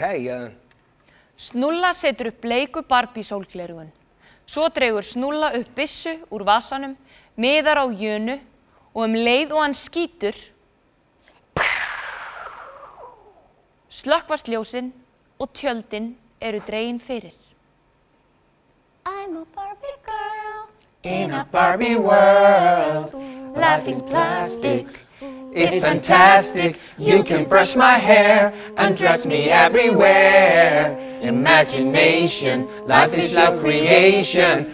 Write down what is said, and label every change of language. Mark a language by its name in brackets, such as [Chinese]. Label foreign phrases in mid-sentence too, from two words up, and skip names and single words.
[Icelandic] Snúlla setur upp bleiku Barbie sólglerugun. Svo dregur Snúlla upp byssu úr vasanum, miðar á Jönu og leið og hann skýtur slökkvast ljósin og tjöldin eru dregin fyrir. [English] I'm a Barbie girl in a Barbie world. Life is plastic. It's fantastic. You can brush my hair and dress me everywhere. Imagination, life is like creation.